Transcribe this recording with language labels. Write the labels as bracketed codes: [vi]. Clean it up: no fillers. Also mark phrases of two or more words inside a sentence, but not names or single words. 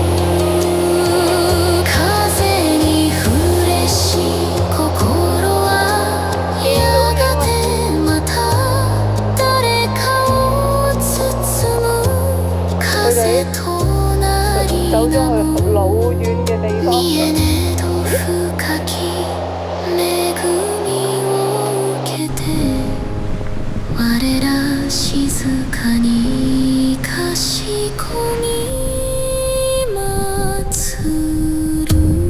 [ja] 風に触れし心はやがてまた誰かを包む風となり [yue] 走な咗去老遠嘅地方。 [ja] 見えねど深き恵みを受けて我ら静かにかしこみ待つる